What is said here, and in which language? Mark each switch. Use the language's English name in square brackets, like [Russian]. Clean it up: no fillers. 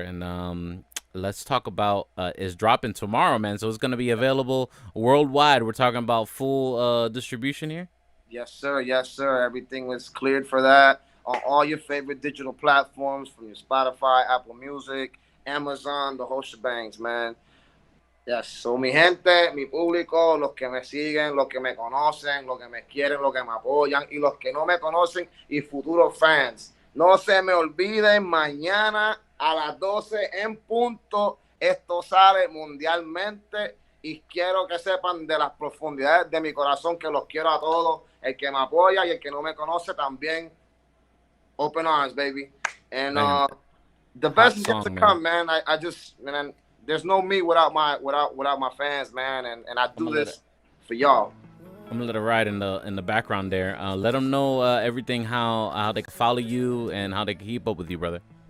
[English] And let's talk about it's dropping tomorrow, man. So it's gonna be available worldwide. We're talking about full distribution here. Yes, sir. Yes, sir. Everything was cleared for that on all your favorite digital platforms, from your Spotify, Apple Music, Amazon, the whole shebangs, man. [Spanish] Yes, so mi gente, mi público, los que me siguen, los que me conocen, los que me quieren, los que me apoyan y los que no me conocen y futuros fans. No se me olviden, mañana a las 12 en punto, esto sale mundialmente y quiero que sepan de las profundidades de mi corazón que los quiero a todos. El que me apoya y el que no me conoce también. [English] Open arms, baby. And the best is yet to come, man. I just, man, there's no me without my fans, man, and I do this for y'all. I'm gonna let it ride in the background there. Let them know everything, how they can follow you and how they can keep up with you, brother.